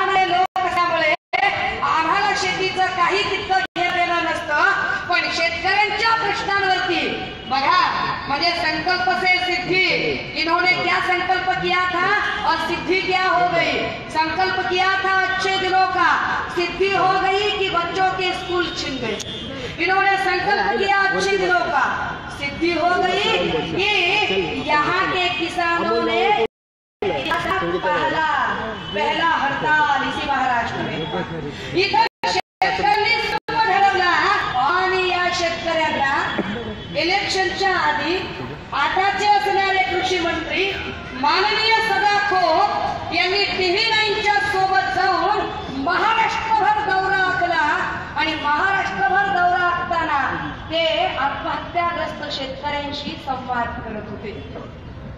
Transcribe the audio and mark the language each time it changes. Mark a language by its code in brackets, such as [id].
[mr] लोक कशामुळे आम्हाला शेतीचं काही तितकं घेतलेलं नसतं, पण शेतकऱ्यांच्या प्रश्नांवरती बघा. [hi] म्हणजे संकल्प से सिद्धि, इन्होंने क्या संकल्प किया था और सिद्धि क्या हो गई. संकल्प किया था अच्छे दिनों का, सिद्धि हो गई कि बच्चों के स्कूल छिन गए. इन्होंने संकल्प किया अच्छे दिनों का, सिद्धि हो गई कि यहाँ के किसानों ने पहला हड़ताल इसी महाराष्ट्र में [mr] इथं शेतकऱ्यांनी ठरवला. आणि या शेतकऱ्यांना इलेक्शनच्या आधी आताचे असणारे कृषी मंत्री माननीय सदाखोत यांनी TV9च्या सोबत जाऊन महाराष्ट्रभर दौरा आखला आणि महाराष्ट्रभर दौरा आखताना ते आत्महत्याग्रस्त शेतकऱ्यांशी संवाद करत होते.